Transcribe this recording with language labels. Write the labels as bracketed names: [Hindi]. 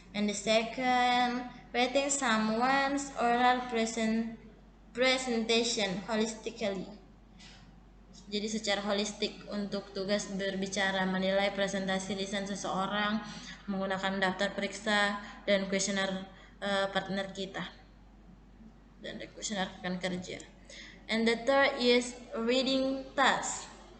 [English] And the second, rating someone's oral presentation holistically. [Indonesian] Jadi secara holistik untuk tugas berbicara, menilai presentasi lisan seseorang menggunakan daftar periksa dan kuesioner partner kita dan kuesioner rekan kerja. [English] And the third is reading task.